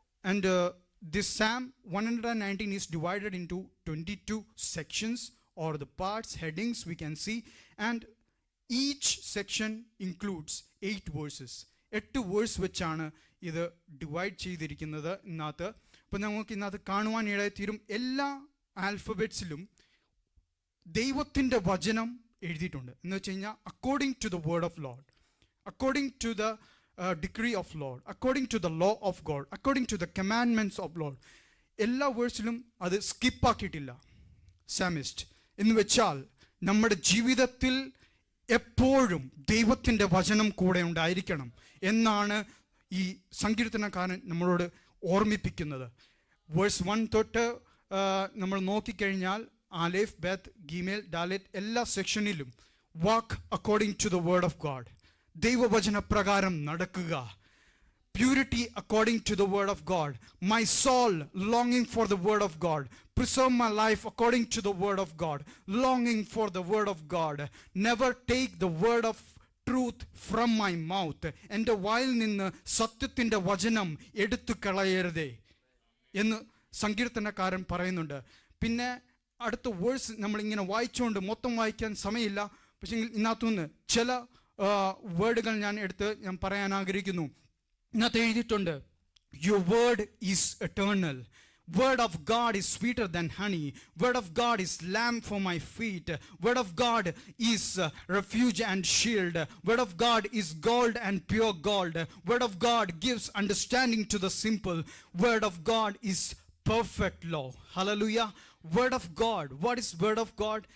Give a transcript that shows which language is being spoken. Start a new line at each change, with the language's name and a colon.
English: And this Psalm 119 is divided into 22 sections or the parts, headings we can see, and each section includes 8 verses.
Malayalam: 8 verse വെച്ചാണ് ഇത് divide ചെയ്തിരിക്കുന്നത് ഇന്നത്തെ. അപ്പോൾ നമുക്ക് ഇന്നത്തെ കാണുവാൻ ഇടയായിത്തീരും എല്ലാ ആൽഫബറ്റ്സിലും ദൈവത്തിൻ്റെ വചനം എഴുതിയിട്ടുണ്ട്. എന്ന് വെച്ച് കഴിഞ്ഞാൽ
English: According to the word of Lord, according to the decree of Lord, according to the law of God, according to the commandments of Lord.
Malayalam: എല്ലാ വേഴ്സിലും അത് സ്കിപ്പാക്കിയിട്ടില്ല സാമിസ്റ്റ്. എന്ന് വെച്ചാൽ നമ്മുടെ ജീവിതത്തിൽ എപ്പോഴും ദൈവത്തിൻ്റെ വചനം കൂടെ ഉണ്ടായിരിക്കണം എന്നാണ് ഈ സങ്കീർത്തനക്കാരൻ നമ്മളോട് ഓർമ്മിപ്പിക്കുന്നത്. വേഴ്സ് 1 തൊട്ട് നമ്മൾ നോക്കിക്കഴിഞ്ഞാൽ ആലേഫ്, ബെത്ത്, ഗീമേൽ, ഡാലെറ്റ് എല്ലാ സെക്ഷനിലും വാക്ക്
English: according to the word of God,
Malayalam: ദൈവവചന പ്രകാരം നടക്കുക.
English: Purity according to the word of God. My soul ലോങ്ങിങ് for the word of God. Preserve my life according to the word of God. ലോങ്ങിങ് for the word of God. Never take the word of truth from my mouth.
Malayalam: എൻ്റെ വായിൽ നിന്ന് സത്യത്തിൻ്റെ വചനം എടുത്തു കളയരുതേ എന്ന് സങ്കീർത്തനക്കാരൻ പറയുന്നുണ്ട്. പിന്നെ അടുത്ത വേഴ്സ് നമ്മളിങ്ങനെ വായിച്ചുകൊണ്ട് മൊത്തം വായിക്കാൻ സമയമില്ല. പക്ഷേ ഇതിനകത്തുനിന്ന് ചില വേർഡുകൾ ഞാൻ പറയാൻ ആഗ്രഹിക്കുന്നു. ഇന്നത്തെ എഴുതിയിട്ടുണ്ട്,
English: Your word is eternal. Word of God is sweeter than honey. Word of God is lamp for my feet. Word of God is refuge and shield. Word of God is gold and pure gold. Word of God gives understanding to the simple. Word of God is perfect law. Hallelujah. Word of God. What is word of God?